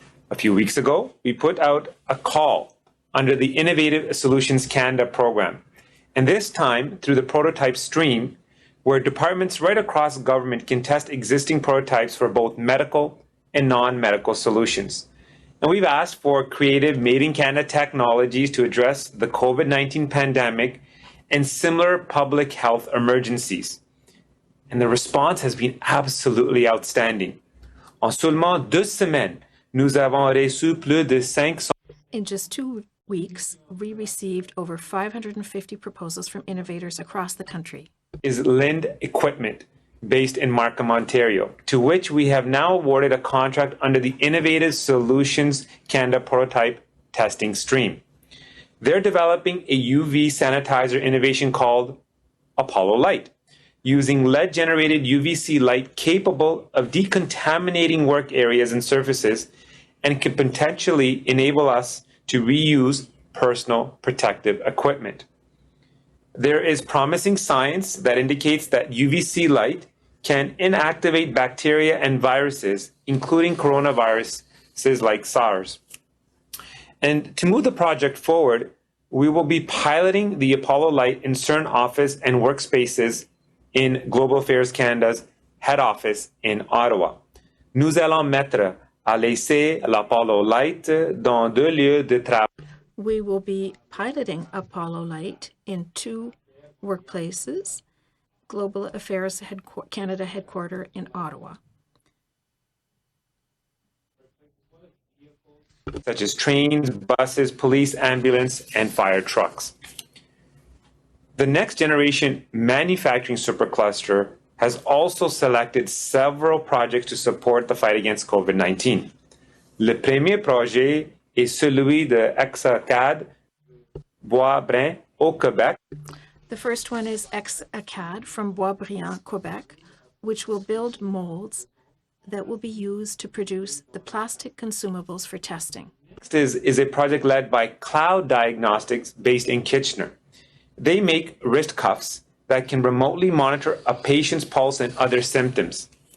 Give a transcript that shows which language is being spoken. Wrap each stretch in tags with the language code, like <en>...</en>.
<en>A few weeks ago, we put out a call under the Innovative Solutions Canada program, and this time through the prototype stream, where departments right across government can test existing prototypes for both medical and non-medical solutions. And we've asked for creative made-in-Canada technologies to address the COVID-19 pandemic and similar public health emergencies. And the response has been absolutely outstanding.</en> <fr>En seulement 2 semaines, nous avons reçu plus de 500.</fr> <en>In just 2 weeks, we received over 550 proposals from innovators across the country. Is Lind Equipment, based in Markham, Ontario, to which we have now awarded a contract under the Innovative Solutions Canada prototype testing stream. They're developing a UV sanitizer innovation called Apollo Light, using lead-generated UVC light capable of decontaminating work areas and surfaces, and can potentially enable us to reuse personal protective equipment. There is promising science that indicates that UVC light can inactivate bacteria and viruses, including coronaviruses like SARS. And to move the project forward, we will be piloting the Apollo Light in certain office and workspaces in Global Affairs Canada's head office in Ottawa.</en> <fr>Nous allons mettre à l'essai l'Apollo Light dans 2 lieux de travail.</fr> <en>We will be piloting Apollo Light in 2 workplaces, Global Affairs Canada headquarters in Ottawa. Such as trains, buses, police, ambulance, and fire trucks. The next generation manufacturing supercluster has also selected several projects to support the fight against COVID-19.</en> <fr>Le premier projet est celui de Hexacad, Bois-Brun, au Québec.</fr> <en>The first one is Hexacad from Bois-Brun, Quebec, which will build molds that will be used to produce the plastic consumables for testing. is a project led by Cloud Diagnostics based in Kitchener. They make wrist cuffs that can remotely monitor a patient's pulse and other symptoms.</en>